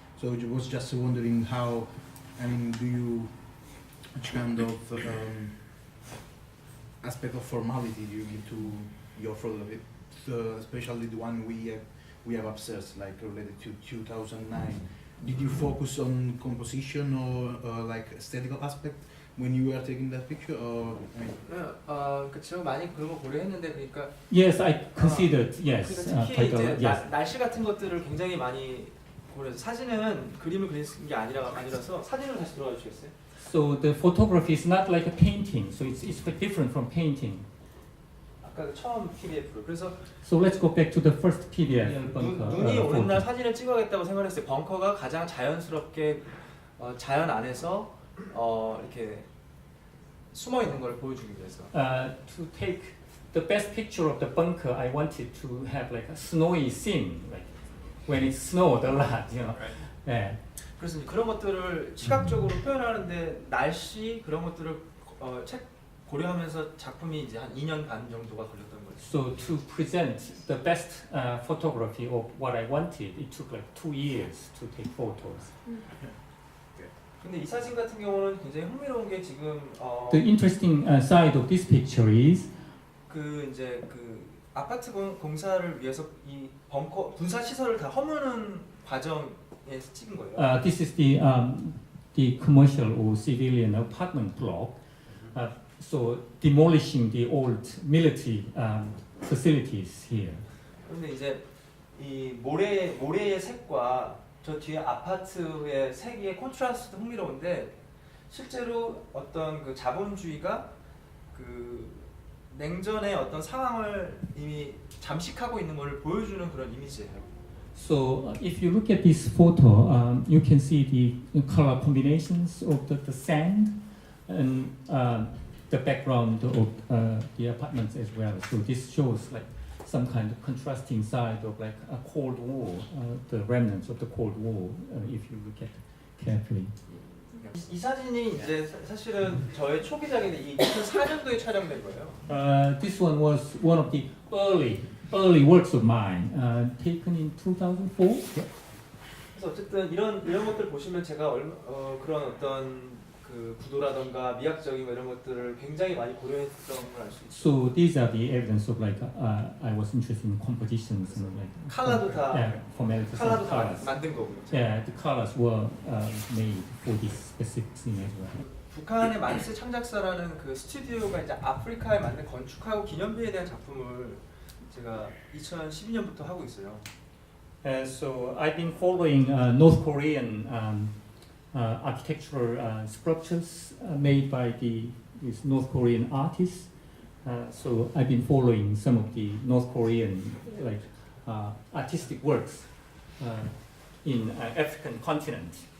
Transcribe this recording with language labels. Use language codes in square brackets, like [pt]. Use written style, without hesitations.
[en] So I was just wondering how, I mean, which kind of aspect of formality do you give to your photography, especially the one we have upstairs, like related to 2009. Did you focus on composition or like aesthetical aspect when you were taking that picture, or [ko] 그쵸, 많이 그런 거 고려했는데 그러니까. [en] Yes, I considered. Yes, [ko] 그러니까 특히 [en] quite a [ko] 이제 [en] lot, yes. [ko] 날씨 같은 것들을 굉장히 많이 고려해서 사진은 그림을 그리는 게 아니라서 사진으로 다시 들어가 주시겠어요? [en] So the photography is not like a painting, so it's quite different from painting. [ko] 아까 그 처음 PDF로. 그래서 [en] So let's go back to the first PDF. [ko] 눈이 오는 날 사진을 찍어야겠다고 생각했어요. 벙커가 가장 자연스럽게 자연 안에서 이렇게 숨어 있는 걸 보여주기 위해서. [en] To take the best picture of the bunker, I wanted to have like a snowy scene, like when it snowed a lot, you know. Right. Yeah. [ko] 그래서 이제 그런 것들을 시각적으로 표현하는데 날씨 그런 것들을 고려하면서 작품이 이제 한 2년 반 정도가 걸렸던 거예요. [en] So to present the best photography of what I wanted, it took like 2 years to take photos. [ko] 근데 이 사진 같은 경우는 굉장히 흥미로운 게 지금 [en] The interesting side of this picture is [ko] 그 이제 그 아파트 공사를 위해서 이 벙커 군사 시설을 다 허무는 과정에서 찍은 거예요. [en] this is the commercial or civilian apartment block. So demolishing the old military facilities here. [ko] 그런데 이제 이 모래의 색과 저 뒤에 아파트의 색의 콘트라스트도 흥미로운데 실제로 어떤 그 자본주의가 그 냉전의 어떤 상황을 이미 잠식하고 있는 것을 보여주는 그런 이미지예요. [en] So if you look at this photo, you can see the color combinations of the sand and the background of the apartments as well. So this shows like some kind of contrasting side of like a Cold War, the remnants of the Cold War, if you look at carefully. [ko] 이 사진이 이제 사실은 저의 초기작인데 이 2004년도에 촬영된 거예요. [en] This one was one of the early works of mine, taken in 2004. [ko] 그래서 어쨌든 이런 것들 보시면 제가 그런 어떤 그 구도라던가 미학적인 이런 것들을 굉장히 많이 고려했던 걸 알 수 있어요. [en] So these are the evidence of like I was interested in compositions and like [ko] 컬러도 다 [en] formalities. [ko] 컬러도 다 만든 거고요. [en] Yeah, the colors were made for this specific scene as well. [ko] 북한의 만세 창작사라는 그 스튜디오가 이제 아프리카에 만든 건축하고 기념비에 대한 작품을 제가 2012년부터 하고 있어요. [en] So I've been following North Korean architectural sculptures made by these North Korean artists. So I've been following some of the North Korean like artistic works in African continent.